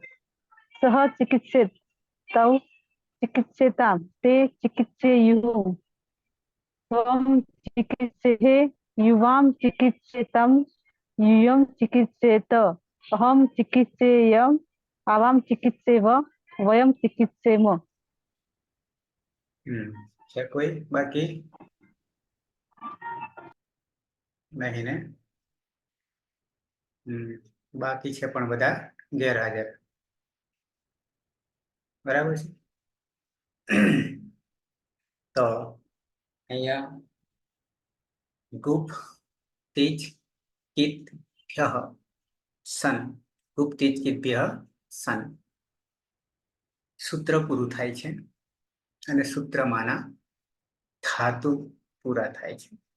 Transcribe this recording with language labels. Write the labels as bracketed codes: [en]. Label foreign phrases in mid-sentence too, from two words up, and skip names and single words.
[sa] सह चिकित्सेत तौ चिकित्सेतां ते चिकित्सेयुः त्वं चिकित्सेः युवां चिकित्सेतं यूयं चिकित्सेत अहं चिकित्सेयम् आवां चिकित्सेव वयं चिकित्सेम। [gu] છે કોઈ બાકી નહીં ને? બાકી છે પણ બધા ગેરહાજર. બરાબર છે. તો અહીંયા [sa] ગુપ તીજ કિત્ભ્યઃ સન ગુપ તીજ કિત્ભ્યઃ સન [gu] સૂત્ર પૂરું થાય છે અને સૂત્રમાંના ધાતુ પૂરા થાય છે.